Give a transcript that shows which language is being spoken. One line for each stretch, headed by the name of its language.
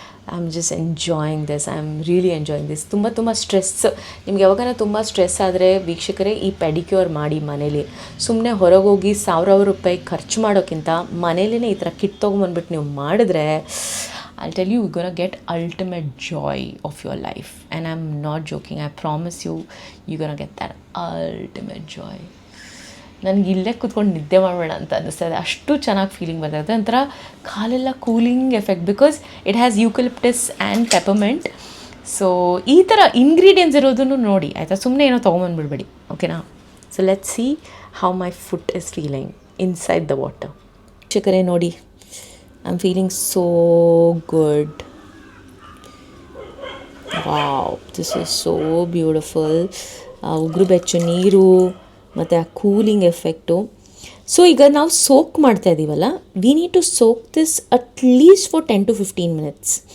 English: I am just enjoying this,
Kannada: I am really enjoying this. ತುಂಬ stress, ನಿಮ್ಗೆ ಯಾವಾಗಾನ ತುಂಬ stress ಆದರೆ ವೀಕ್ಷಕರೇ ಈ ಪೆಡಿಕ್ಯೂರ್ ಮಾಡಿ ಮನೇಲಿ. ಸುಮ್ಮನೆ ಹೊರಗೋಗಿ ಸಾವಿರಾರು ರೂಪಾಯಿ ಖರ್ಚು ಮಾಡೋಕ್ಕಿಂತ ಮನೇಲೇ ಈ ಥರ ಕಿಟ್ ತೊಗೊಂಬಂದ್ಬಿಟ್ಟು ನೀವು ಮಾಡಿದ್ರೆ,
English: I'll tell you, you're gonna get ultimate joy of your life. And I'm not joking, I promise you, you're gonna get that ultimate joy.
Kannada: ನನಗೆ ಇಲ್ಲೇ ಕೂತ್ಕೊಂಡು ನಿದ್ದೆ ಮಾಡಬೇಡ ಅಂತ ಅನ್ನಿಸ್ತದೆ, ಅಷ್ಟು ಚೆನ್ನಾಗಿ ಫೀಲಿಂಗ್ ಬರ್ತದೆ. ಒಂಥರ ಕಾಲೆಲ್ಲ cooling effect,
English: Because it has eucalyptus and peppermint.
Kannada: So ಈ ಥರ ಇಂಗ್ರೀಡಿಯೆಂಟ್ಸ್ ಇರೋದನ್ನು ನೋಡಿ ಆಯಿತಾ, ಸುಮ್ಮನೆ ಏನೋ ತೊಗೊಂಬಂದ್ಬಿಡ್ಬೇಡಿ, ಓಕೆನಾ.
English: So let's see how my foot is feeling inside the water.
Kannada: ಚಿಕರೇ ನೋಡಿ,
English: I'm feeling so good. Wow, this is so beautiful.
Kannada: ಉಗುರು ಬೆಚ್ಚು ನೀರು ಮತ್ತು ಆ ಕೂಲಿಂಗ್ ಎಫೆಕ್ಟು. ಸೊ ಈಗ ನಾವು ಸೋಕ್ ಮಾಡ್ತಾ ಇದ್ದೀವಲ್ಲ,
English: We need to soak this at least for 10 to 15 minutes.